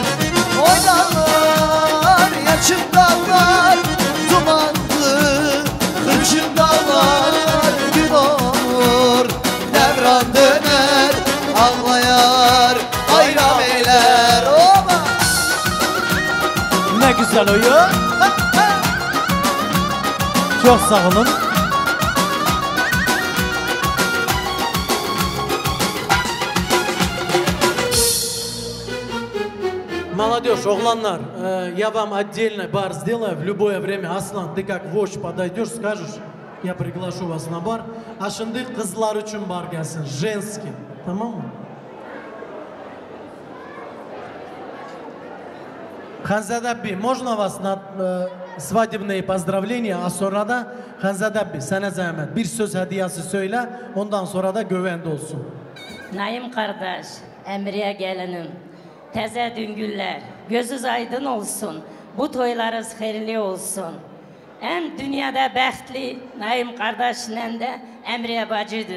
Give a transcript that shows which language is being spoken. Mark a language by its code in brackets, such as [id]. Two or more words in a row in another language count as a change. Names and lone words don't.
[tr] O dağlar yaşım dağlar dumanlı hırçın dağlar gün olur devran döner ağlayar bayram eyler. Oba! Ne güzel oyun. Çok sağ olun. [ru] Молодежь, огланlar, я вам отдельно бар сделаю в любое время. Аслан, ты как вождь подойдешь, скажешь, я приглашу вас на бар. [tr] А şimdi kızlar için бар gelsin, женский, tamam mı? Ханзадабби, [ru] можно вас на свадебные поздравления, а [tr] sonra da Hanzadabbi, sana zahmet bir söz hediyesi söyle, ondan sonra da güvende olsun. Naim kardeş, Emriye gelinim, teze düngüller, gözünüz aydın olsun, bu toylarınız hayırlı olsun. Hem dünyada bəxtli Naim kardeşle de Emriye bacıdır.